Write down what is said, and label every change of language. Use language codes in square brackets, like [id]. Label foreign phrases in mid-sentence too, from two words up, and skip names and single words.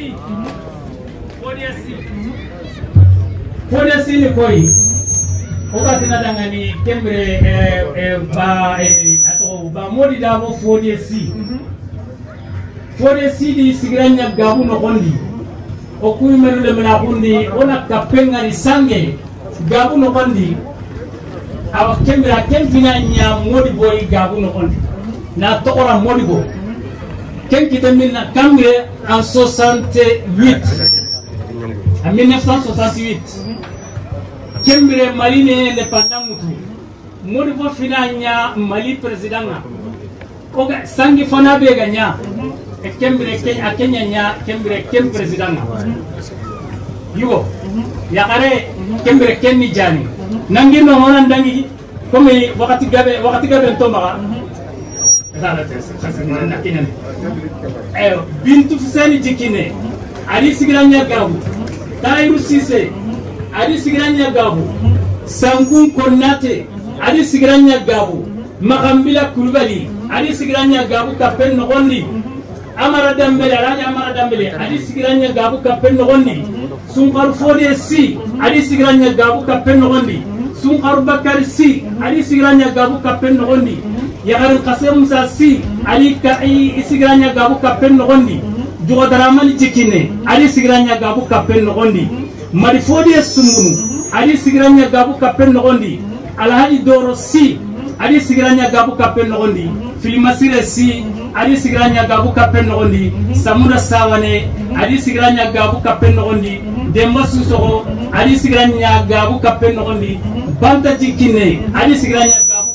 [snk] Si ni koi okati na dangani kembere ba modi dabo fodie Si di sigiranya gabu nogondi okuy melule mena kundi ona kapenga ni sange gabu nogondi awa kembira kempina nya modi boy gabu nogondi na tokora modi bo kenkite minna kambire [fr] en 68 en 1968 [snk] kembire Mali ne indépendant mutu modi bo finanya Mali président na oga sangi fana be ganya e kembire Kenya nya kembire président na yugo yakare kembire kenni jani nangi no honan dangi comme wakati gabe to maka sala tese na kinan bintu fusani jikine ali sigiranya gabu Tairu Sise ali sigiranya gabu Sangun Konate ali sigiranya gabu Makambila Kulubali ali sigiranya gabu kapen nogondi Amara Dambele ali sigiranya gabu kapen nogondi Sunkar Fodie Si ali sigiranya gabu kapen nogondi Sunkar Bakari Si ali sigiranya gabu kapen nogondi Yagarin Kasem Musa Si ali sigiranya gabu kapen nogondi Jogodaramani jikine ali sigranya gabu kapen nogondi marifodi sumunu ali sigranya gabu kapen nogondi alhaji doro si ali sigranya gabu kapen nogondi filimasire si ali sigranya gabu kapen nogondi samura sawane ali sigranya gabu kapen nogondi demba susogo ali sigranya gabu kapen nogondi banta jikine ali sigranya gabu